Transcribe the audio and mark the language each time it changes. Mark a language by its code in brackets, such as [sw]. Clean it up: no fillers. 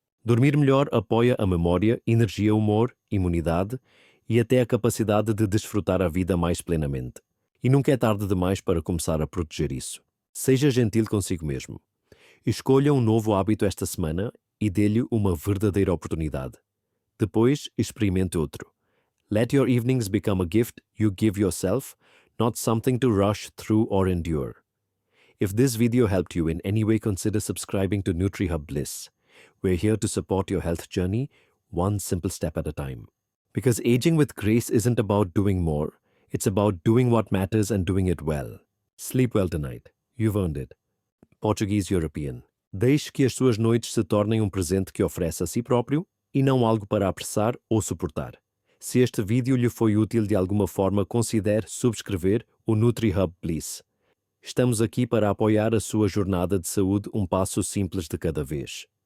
[pt] Dormir melhor apoia a memória, energia, humor, imunidade e até a capacidade de desfrutar a vida mais plenamente. E nunca é tarde demais para começar a proteger isso. Seja gentil consigo mesmo. Escolha um novo hábito esta semana e dê-lhe uma verdadeira oportunidade. Depois, experimente outro. [en] Let your evenings become a gift you give yourself, not something to rush through or endure. If this video helped you in any way, consider subscribing to NutriHub Bliss. We're here to support your health journey, one simple step at a time. Because aging with grace isn't about doing more, it's about doing what matters and doing it well. Sleep well tonight. You've earned it. Portuguese European. [pt] Deixe que as suas noites se tornem um presente que oferece a si próprio e não algo para apressar ou suportar. Se este vídeo lhe foi útil de alguma forma, considere subscrever o NutriHub Bliss. Estamos aqui para apoiar a sua jornada de saúde, um passo simples de cada vez.